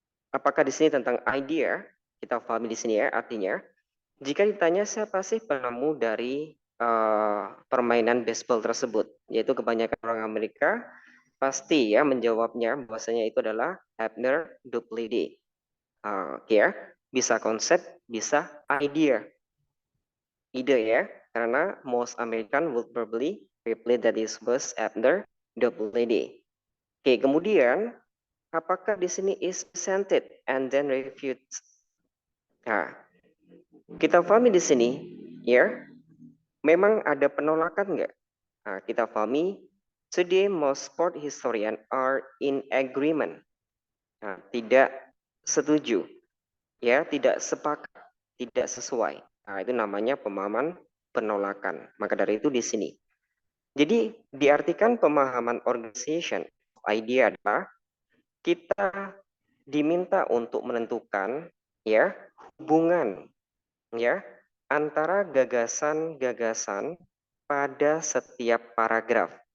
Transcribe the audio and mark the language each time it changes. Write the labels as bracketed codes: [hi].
[id] Apakah di sini tentang idea? Kita pahami di sini ya, artinya jika ditanya siapa sih penemu dari permainan baseball tersebut, yaitu kebanyakan orang Amerika pasti ya menjawabnya bahwasanya itu adalah Abner Duplessis. Oke ya, bisa konsep, bisa idea. Ide ya, karena [en] most American would probably reply that it was Abner Duplessis. [id] Oke, kemudian apakah di sini [en] is presented and then refutes? [id] Nah, kita pahami di sini ya, memang ada penolakan nggak? Nah, kita pahami [en] today most sport historian are in agreement. [id] Nah, tidak setuju, ya, tidak sepakat, tidak sesuai. Nah, itu namanya pemahaman penolakan. Maka dari itu di sini. Jadi diartikan pemahaman organization idea adalah kita diminta untuk menentukan ya hubungan ya antara gagasan-gagasan pada setiap paragraf.